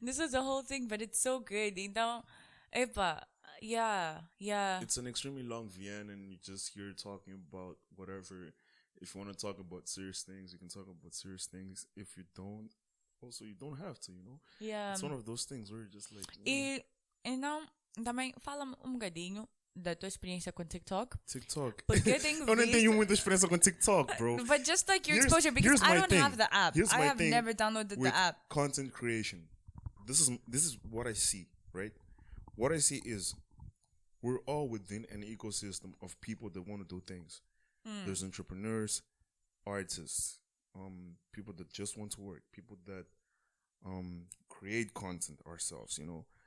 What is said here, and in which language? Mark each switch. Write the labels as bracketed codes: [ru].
[en] This is a whole thing, but it's so good. Então, yeah. It's an extremely long VN, and you just hear talking about whatever. If you want to talk about serious things, you can talk about serious things. If you don't, also you don't have to, you know? Yeah. It's one of those things where you're just like... [pt] E então, também fala-me um bocadinho da tua experiência com TikTok. Porque eu tenho eu não tenho muita experiência com TikTok, bro. [en] But just like your exposure, because I don't have the app. I have never downloaded the app. Content creation. This is what I see, right? What I see is we're all within an ecosystem of people that want to do things. There's entrepreneurs, artists, people that just want to work, people that create content ourselves, you know.